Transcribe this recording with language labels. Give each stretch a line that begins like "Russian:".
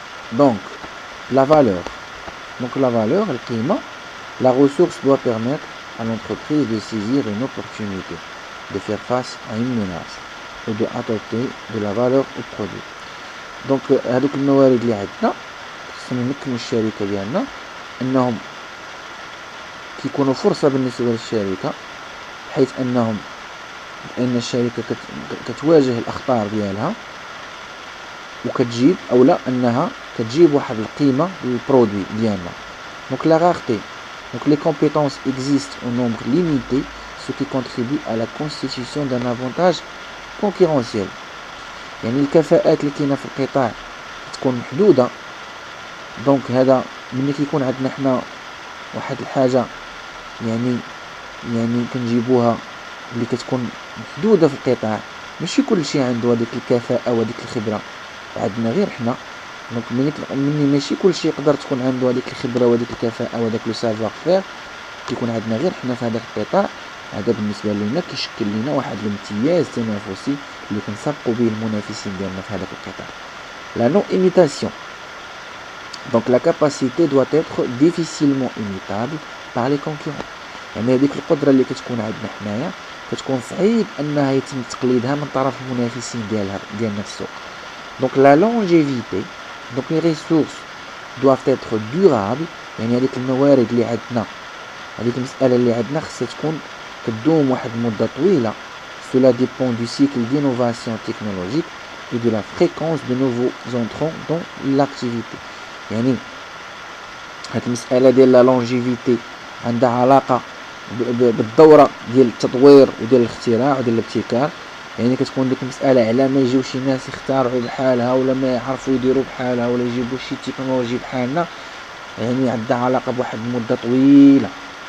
French: donc la valeur
Arabic: القيمة.
French: La ressource doit permettre à l'entreprise de saisir une opportunité, de faire face à une menace ou de apporter de la valeur au produit.
Arabic: donc هذوك الموارد اللي عندنا خصنا نمكنوا الشركة ديالنا انهم كيكونوا فرصة بالنسبة للشركة، بحيث ان الشركة كتواجه الاخطار ديالها وكتجيب او لا انها كتجيب واحد القيمة للبرودوي ديالنا.
French: donc la rareté, donc les compétences existent en nombre limité, ce qui contribue à la constitution d'un avantage concurrentiel.
Arabic: يعني الكفاءات اللي كاينه في القطاع تكون محدوده، دونك هذا ملي كيكون عندنا حنا واحد الحاجه يعني كنجيبوها اللي كتكون محدوده في القطاع، ماشي كلشي عنده هذيك الكفاءه وهذيك الخبره، عندنا غير حنا. دونك مني ماشي كلشي يقدر تكون عنده هذيك الخبره وهذيك الكفاءه وهذاك لو سافوار فير، كيكون عندنا غير حنا في هذاك القطاع. هذا بالنسبه لنا كيشكل لنا واحد الامتياز تنافسي اللي كنسابقوا به المنافسين ديالنا في هذاك القطاع.
French: لا نو ايميتاسيون donc la capacité doit être difficilement imitable par les concurrents.
Arabic: يعني هذيك القدره اللي كتكون عندنا حنايا كتكون صعيب انها يتم تقليدها من طرف المنافسين ديالنا في السوق.
French: donc la longévité donc les ressources doivent être durables
Arabic: يعني هذيك الموارد اللي عندنا، هذيك المساله اللي عندنا خصها تكون كدوم واحد المده طويله.
French: cela dépend du cycle d'innovation technologique et de la fréquence de nouveaux entrants dans l'activité.
Arabic: يعني هاد المساله ديال لا لونجيفيتي عندها علاقه بالدوره ديال التطوير وديال الاختراع وديال الابتكار. يعني كتكون ديك المساله على ما يجيو شي ناس يختارعوا بحالها ولا ما يعرفوا يديروا بحالها ولا يجيبوا شي تكنولوجي بحالنا، يعني عندها علاقه بواحد المده طويله.